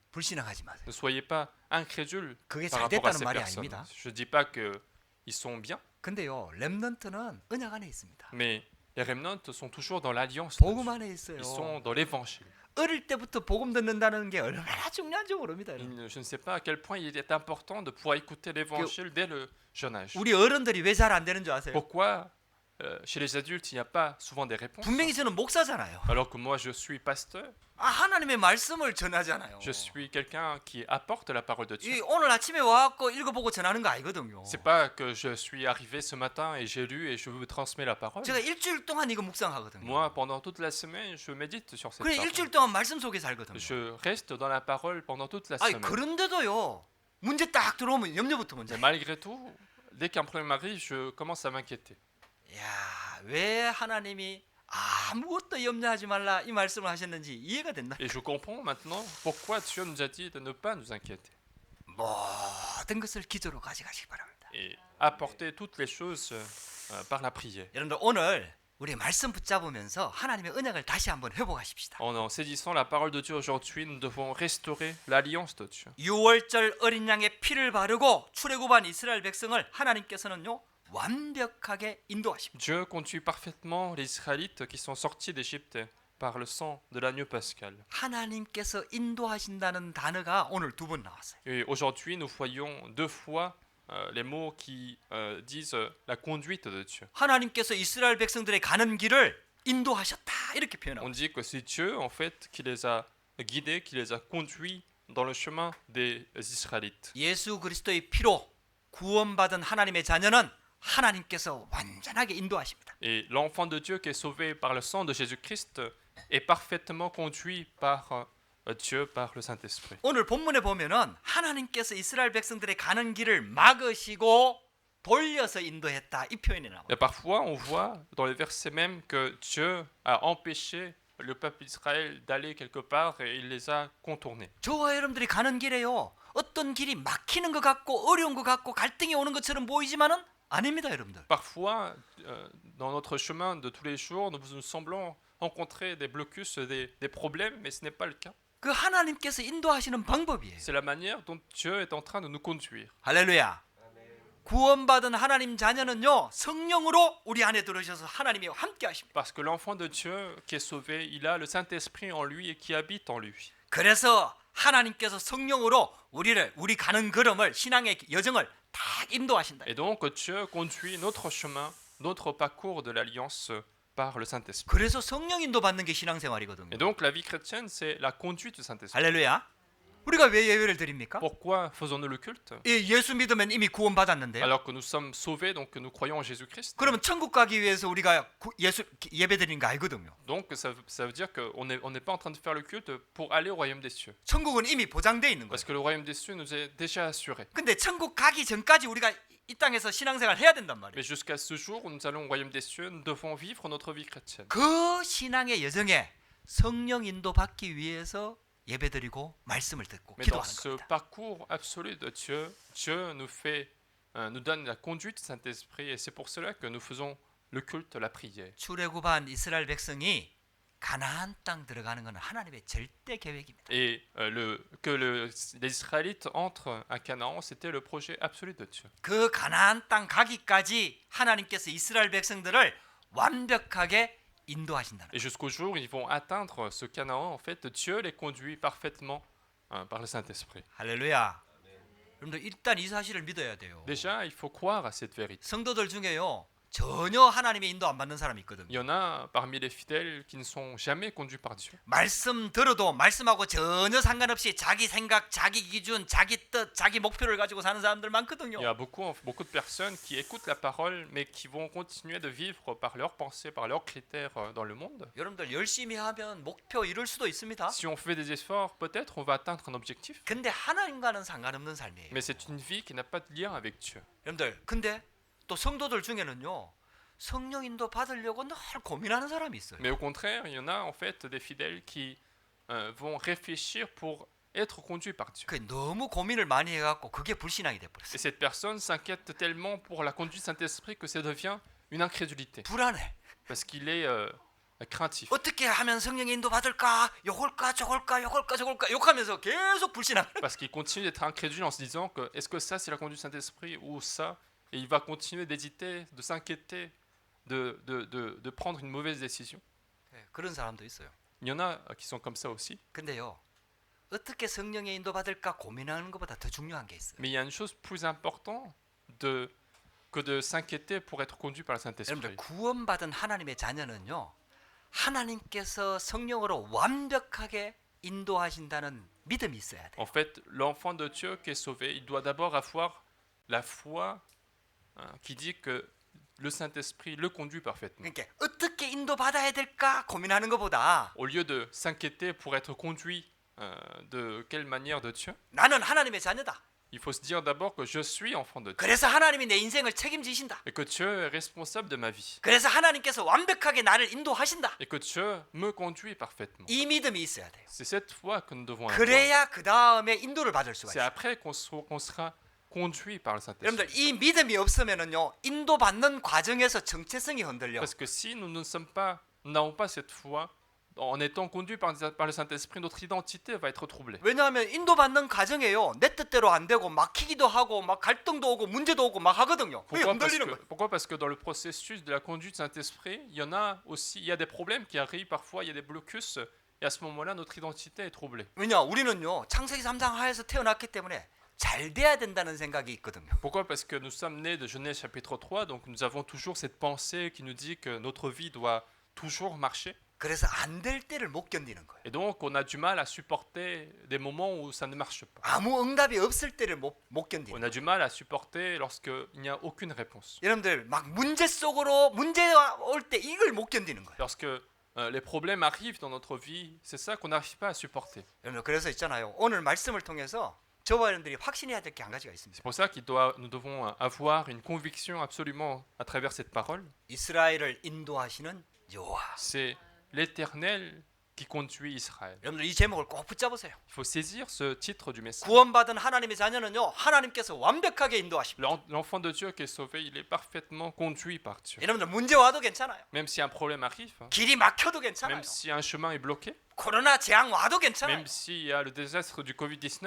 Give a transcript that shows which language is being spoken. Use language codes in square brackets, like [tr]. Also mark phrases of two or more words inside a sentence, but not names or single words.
[ko] 불신앙하지 마세요. [fr] Ne soyez pas incrédules [ko] 그게 [fr] par [ko] 잘 [fr] rapport à [ko] 됐다는 [fr] ces [ko] 말이 [fr] personnes. [ko] 아닙니다. [fr] Je ne dis pas qu'ils sont bien, [ko] 근데요. 렘넌트는 언약 안에 있습니다. [fr] mais les remnants sont toujours dans l'alliance. de [ko] 복음 [fr] Dieu. [ko] 안에 있어요. [fr] Ils sont dans l'évangile. [ko] 어릴 때부터 복음 듣는다는 게 얼마나 중요한지 모릅니다. 여러분. [fr] Je ne sais pas à quel point il est important de pouvoir écouter l'évangile dès le jeune âge. [ko] 우리 어른들이 왜 잘 안 되는 줄 아세요? [fr] Pourquoi chez les adultes il n'y a pas souvent des réponses [ko] 분명히 저는 목사잖아요. [fr] alors que moi je suis pasteur, [ko] 아, 하나님의 말씀을 전하잖아요. [fr] je suis quelqu'un qui apporte la parole de Dieu. [ko] 이 오늘 아침에 와갖고 읽어보고 전하는 거 아니거든요. [fr] C'est pas que je suis arrivé ce matin et j'ai lu et je vous transmets la parole. [ko] 제가 일주일 동안 이거 묵상하거든요. [fr] Moi, pendant toute la semaine, je médite sur cette [ko] 그래 [fr] parole. [ko] 일주일 동안 말씀 속에 살거든요. [fr] Je reste dans la parole pendant toute la [ko] 아니 [fr] semaine. [ko] 그런데도요 문제 딱 들어오면 염려부터 먼저. [fr] Mais malgré tout, dès qu'un problème arrive, je commence à m'inquiéter. [ko] 야왜 하나님이 아무것도 염려하지 말라 이 말씀을 하셨는지 이해가 된다. [fr] Et je comprends maintenant pourquoi Dieu nous a dit de ne pas nous inquiéter [ko] 모든 것을 기도로 가져가시기 바랍니다. [fr] et apporter toutes les choses par la prière. [ko] 여러분들 오늘 우리 말씀 붙잡으면서 하나님의 언약을 다시 한번 회복하십시다. [fr] En saisissant la parole de Dieu aujourd'hui, nous devons restaurer l'alliance de Dieu. [ko] 6월절 어린 양의 피를 바르고 출애굽한 이스라엘 백성을 하나님께서는요 완벽하게 인도하십니다. [fr] Dieu conduit parfaitement les Israélites qui sont sortis d'Égypte par le sang de l'agneau pascal. [ko] 하나님께서 인도하신다는 단어가 오늘 두 번 나왔어요. [fr] Et aujourd'hui, nous voyons deux fois les mots qui disent la conduite de Dieu. [ko] 하나님께서 이스라엘 백성들의 가는 길을 인도하셨다 이렇게 [fr] On [ko] 표현하고 [fr] dit que c'est Dieu en fait qui les a guidés, qui les a conduits dans le chemin des Israélites. [ko] 예수 그리스도의 피로 구원받은 하나님의 자녀는 하나님께서 완전하게 인도하십니다. [fr] Et l'enfant de Dieu qui est sauvé par le sang de Jésus-Christ est parfaitement conduit par Dieu, par le Saint-Esprit. [ko] 오늘 본문에 보면은 하나님께서 이스라엘 백성들의 가는 길을 막으시고 돌려서 인도했다 이 표현이 나와요. [fr] Et parfois, on voit dans les versets même que Dieu a empêché le peuple d'Israël d'aller quelque part et il les a contournés. [ko] 저와 여러분들이 가는 길에요. 어떤 길이 막히는 것 같고 어려운 것 같고 갈등이 오는 것처럼 보이지만은 아닙니다, 여러분들. [fr] Parfois, dans notre chemin de tous les jours, nous semblons rencontrer des blocus, des problèmes, mais ce n'est pas le cas. [ko] 그 하나님께서 인도하시는 방법이에요. [fr] C'est la manière dont Dieu est en train de nous conduire. [ko] 할렐루야. 구원받은 하나님 자녀는요 성령으로 우리 안에 들어오셔서 하나님이 함께 하십니다. [fr] Parce que l'enfant de Dieu qui est sauvé, il a le Saint-Esprit en lui et qui habite en lui. [ko] 그래서 하나님께서 성령으로 우리 가는 걸음을 신앙의 여정을 딱 인도하신다. [fr] Et donc Dieu conduit notre chemin, notre parcours de l'alliance par le Saint-Esprit. [ko] 그래서 성령 인도 받는 게 신앙생활이거든요. [fr] Et donc la vie chrétienne, c'est la conduite du Saint-Esprit. [ko] 할렐루야. 우리가 왜 예배를 드립니까? [fr] Pourquoi faisons-nous le culte? [ko] 예수 믿으면 이미 구원받았는데요. [fr] Alors que nous sommes sauvés, donc que nous croyons en Jésus-Christ. [ko] 그러면 천국 가기 위해서 우리가 예배 드리는 거 알거든요. [fr] Donc ça veut dire qu'on n'est pas en train de faire le culte pour aller au royaume des cieux. [ko] 천국은 이미 보장돼 있는 [fr] Parce [ko] 거예요. [fr] que le royaume des cieux nous est déjà assuré. [ko] 근데 천국 가기 전까지 우리가 이 땅에서 신앙생활 해야 된단 말이에요. [fr] Mais jusqu'à ce jour où nous allons au royaume des cieux, nous devons vivre notre vie chrétienne. [ko] 그 신앙의 여정에 성령 인도 받기 위해서 예배드리고 말씀을 듣고 [fr] Mais dans [ko] 기도하는 [fr] ce [ko] 겁니다. [fr] parcours absolu de Dieu, Dieu nous donne la conduite du Saint-Esprit et c'est pour cela que nous faisons le culte, la prière. [ko] 출애굽한 이스라엘 백성이 가나안 땅 들어가는 것은 하나님의 절대 계획입니다. [fr] Et les Israélites entrent à Canaan, c'était le projet absolu de Dieu. [ko] 그 가나안 땅 가기까지 하나님께서 이스라엘 백성들을 완벽하게 인도하신다는 [fr] Et jusqu'au jour où ils vont atteindre ce Canaan, en fait, Dieu les conduit parfaitement par le Saint-Esprit. [ko] 할렐루야. 여러분들 일단 이 사실을 믿어야 돼요. Déjà, il faut croire à cette vérité. 성도들 중에요. 전혀 하나님의 인도 안 받는 사람이 있거든요. [fr] Il y en a parmi les fidèles qui ne sont jamais conduits par Dieu. [ko] 말씀 들어도 말씀하고 전혀 상관없이 자기 생각, 자기 기준, 자기 뜻, 자기 목표를 가지고 사는 사람들 많거든요. [fr] Il y a beaucoup de personnes qui écoutent la parole, mais qui vont continuer de vivre par leurs pensées, par leurs critères dans le monde. [ko] 여러분들 열심히 하면 목표 이룰 수도 있습니다. [fr] Si on fait des efforts, peut-être on va atteindre un objectif. [ko] 근데 하나님과는 상관없는 삶이에요. [fr] Mais c'est une vie qui n'a pas de lien avec Dieu. [ko] 여러분들 근데 또 성도들 중에는요. 성령 인도 받으려고 늘 고민하는 사람이 있어요. [fr] Mais au contraire, il y en a en fait des fidèles qui vont réfléchir pour être conduits par Dieu. [ko] 그 너무 고민을 많이 해갖고 그게 불신앙이 [fr] Et [ko] 돼버렸어요. [fr] cette personne s'inquiète tellement pour la conduite du Saint-Esprit que ça devient une incrédulité. [ko] 불안해. [fr] Parce qu'il est craintif. [ko] 어떻게 하면 성령 인도 받을까? 요걸까 저걸까 요걸까 저걸까 욕하면서 계속 불신앙. [fr] Parce qu'il continue d'être incrédule en se disant que est-ce que ça c'est la conduite du Saint-Esprit ou ça? Et il va continuer d'hésiter, de s'inquiéter, de prendre une mauvaise décision. [ko] 그런 사람도 있어요. [fr] Il y en a qui sont comme ça aussi. [ko] 근데요. 어떻게 성령의 인도 받을까 고민하는 것보다 더 중요한 게 있어요. [fr] Mais il y a une chose plus importante que de s'inquiéter pour être conduit par le Saint-Esprit. [ko] 여러분들 구원받은 하나님의 자녀는요. 하나님께서 성령으로 완벽하게 인도하신다는 믿음이 있어야 돼요. [fr] En fait, l'enfant de Dieu qui est sauvé, il doit d'abord avoir la foi qui dit que le Saint-Esprit le conduit parfaitement. [ko] 그러니까 어떻게 인도받아야 될까 고민하는 것보다 [fr] Au lieu de s'inquiéter pour être conduit de quelle manière de Dieu, [ko] 나는 하나님의 자녀다. [fr] il faut se dire d'abord que je suis enfant de Dieu [ko] 그래서 하나님이 내 인생을 책임지신다. [fr] et que Dieu est responsable de ma vie [ko] 그래서 하나님께서 완벽하게 나를 인도하신다. [fr] et que Dieu me conduit parfaitement. [ko] 이 믿음이 있어야 돼요. [fr] C'est cette foi que nous devons avoir. [ko] 그래야 그 다음에 인도를 받을 수가 [fr] C'est [ko] 있어요. [fr] après qu'on sera conduit par le Saint-Esprit. [ko] 여러분들 이 믿음이 없으면은요 인도받는 과정에서 정체성이 흔들려. [fr] Parce que si nous n'avons pas cette foi, en étant conduit par le Saint-Esprit, notre identité va être troublée. [ko] 왜냐하면 인도받는 과정에요 내 뜻대로 안 되고 막히기도 하고 막 갈등도 오고 문제도 오고 막 하거든요. 왜 흔들리는 거예요? [fr] Pourquoi? Parce que dans le processus de la conduite du Saint-Esprit, il y a des problèmes qui arrivent parfois, il y a des blocus, et à ce moment-là, notre identité est troublée. [ko] 왜냐 우리는요 창세기 3장 하에서 태어났기 때문에 잘 돼야 된다는 생각이 있거든요. [fr] Pourquoi? Parce que nous sommes nés de Genèse chapitre 3, donc nous avons toujours cette pensée qui nous dit que notre vie doit toujours marcher. [ko] 그래서 안 될 때를 못 견디는 거예요. [fr] Et donc, on a du mal à supporter des moments où ça ne marche pas. [ko] 아무 응답이 없을 때를 못 견디는 [fr] On [ko] 거예요. [fr] a du mal à supporter lorsqu'il n'y a aucune réponse. [ko] 여러분들 막 문제 속으로 문제가 올 때 이걸 못 견디는 거예요. [fr] Lorsque les problèmes arrivent dans notre vie, c'est ça qu'on n'arrive pas à supporter. [ko] 여러분 그래서 있잖아요. 오늘 말씀을 통해서 저와 여러분들이 확신해야 될 게 한 가지가 있습니다. [fr] C'est pour ça nous devons avoir une conviction absolument à travers cette parole. [ko] 이스라엘을 인도하시는 여호와. [fr] C'est l'Éternel qui conduit Israël. [ko] 여러분들 이 제목을 꼭 붙잡으세요. [fr] Il faut saisir ce titre du message. [ko] 구원받은 하나님의 자녀는요. 하나님께서 완벽하게 인도하십니다. [fr] L'enfant de Dieu qui est sauvé, il est parfaitement conduit par Dieu. [ko] 여러분들 문제 와도 괜찮아요. [fr] Même si un problème arrive, [ko] 길이 막혀도 괜찮아요. [fr] même si un chemin est bloqué, [ko] 코로나 재앙 와도 괜찮아요. [fr] même s'il y a le désastre du Covid-19,